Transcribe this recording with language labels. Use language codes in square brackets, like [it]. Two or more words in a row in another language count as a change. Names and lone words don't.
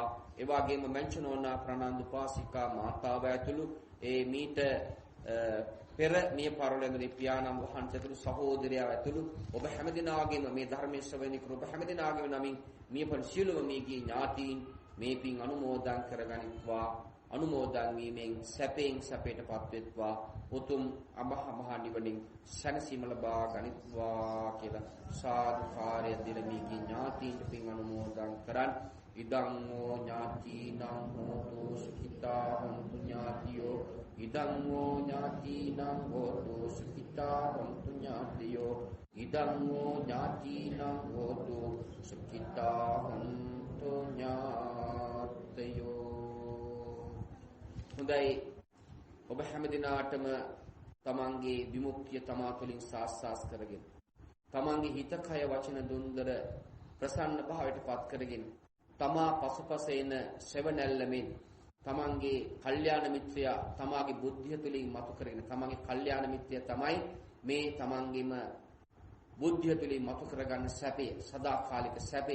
[si] ඒ වගේම මංචනෝනා ප්‍රානන්ද උපාසිකා මාතාව ඇතුළු ඒ මීට පෙර මිය පරලෝකයේ පියාණන් වහන්සේ ඇතුළු සහෝදරයා ඇතුළු ඔබ හැමදිනාගේම මේ ධර්මයේ ශ්‍රවණය කර ඔබ හැමදිනාගේම නමින් මිය පර සියලුම මේගේ ඥාතීන් මේ පින් අනුමෝදන් කරගනිත්වා. අනුමෝදන් වීමෙන් සැපයෙන් සැපයටපත් වෙත්වා. උතුම් අමහා නිවනින් සැනසීම ලබා ගනිත්වා කියලා සාදුකාරය දෙන මේගේ ඥාතීන්ට පින් අනුමෝදන් කරන්. [pi] ඉදං ෝ ඥාතිනං හෝතු සුඛිතා හොන්තු ඥාතියෝ ඉදං ෝ ඥාතිනං හෝතු සුඛිතා හොන්තු ඥාතියෝ ඉදං ෝ ඥාතිනං හෝතු සුඛිතා හොන්තු ඥාතයෝ. [si] හොඳයි, ඔබ හැමදිනාටම තමන්ගේ විමුක්තිය තමා තුළින් සාක්ෂාත් කරගෙන තමන්ගේ හිත කය වචන දුන්දර ප්‍රසන්න භාවයට පත් කරගෙන තමා පසුපස එන සෙවණැල්ලමින් තමන්ගේ කල්යාණ මිත්‍රයා තමාගේ බුද්ධිය තුළින් මතු කරගෙන තමන්ගේ කල්යාණ මිත්‍රයා තමයි මේ තමන්ගේම බුද්ධිය තුළින් මතු කරගන්න සැපය, සදාකාලික සැපය.